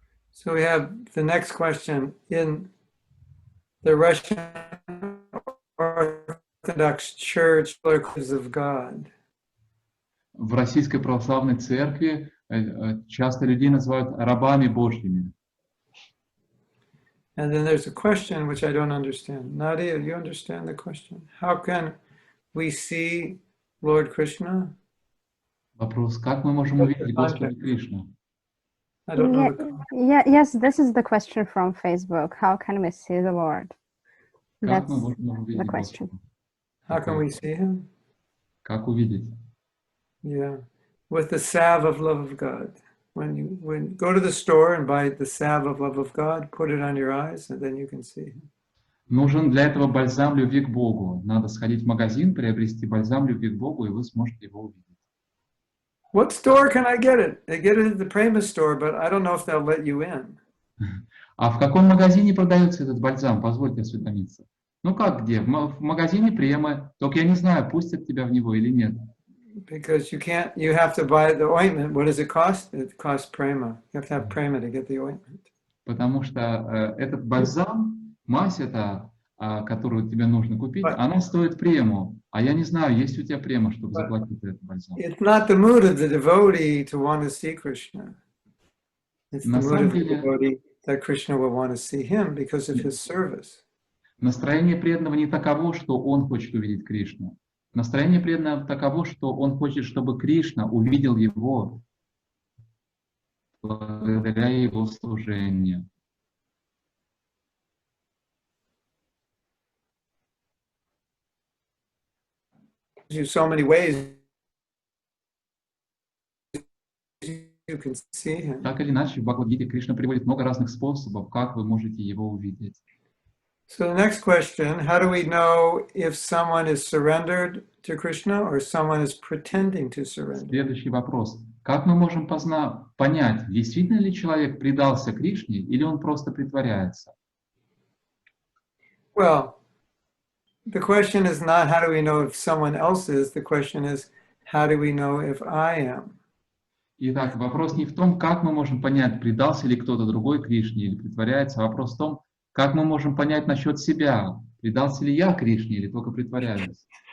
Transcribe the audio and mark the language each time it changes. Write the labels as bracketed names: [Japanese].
[English] So we have the next question. In the Russian Orthodox Church, of God. [Russian] В Российской Православной Церкви часто людей называют рабами Божьими. [English] And then there's a question which I don't understand. Nadia, you understand the question? How can we see Lord Krishna? [Russian] Вопрос, как мы можем увидеть Господа Кришну? [English] I don't know. Yes, this is the question from Facebook. How can we see the Lord? [Russian] Как [English] That's [Russian] мы можем увидеть [English] the question. [Russian] Господа? [English] How can we see him? [Russian] Как увидеть? [English] Yeah, with the salve of love of God. When you go to the store and buy the salve of love of God, put it on your eyes, and then you can see him. [Russian] Нужен для этого бальзам любви к Богу. Надо сходить в магазин, приобрести бальзам любви к Богу, и вы сможете его увидеть. [English] What store can I get it? I get it at the Prema store, but I don't know if they'll let you in. [Russian] А в каком магазине продается этот бальзам? Позвольте осведомиться. Ну как где? В магазине Премы. Только я не знаю, пустят тебя в него или нет. [English] Because you have to buy the ointment. What does it cost? It costs Prema. You have to have Prema to get the ointment. [Russian] Потому что этот бальзам, мазь эта, которую тебе нужно купить, она стоит Прему. А я не знаю, есть у тебя Према, чтобы заплатить за этот бальзам. [English] It's not the mood of the devotee to want to see Krishna. It's the mood of the devotee that Krishna will want to see him because of his service. [Russian] Настроение преданного не таково, что он хочет увидеть Кришну. Настроение преданного таково, что он хочет, чтобы Кришна увидел его благодаря его служению. [English] So many ways you can see him. [Russian] Так или иначе, в Бхагавад-гите Кришна приводит много разных способов, как вы можете его увидеть. [English] So the next question, how do we know if someone is surrendered to Krishna or someone is pretending to surrender? [Russian] Следующий вопрос. Как мы можем понять, действительно ли человек предался Кришне или он просто притворяется? [English] Well, the question is not how do we know if someone else is, the question is how do we know if I am? [Russian] Итак, вопрос не в том, как мы можем понять, предался ли кто-то другой Кришне или притворяется, а вопрос в том, как мы можем понять насчет себя, предался ли я Кришне или только притворяюсь.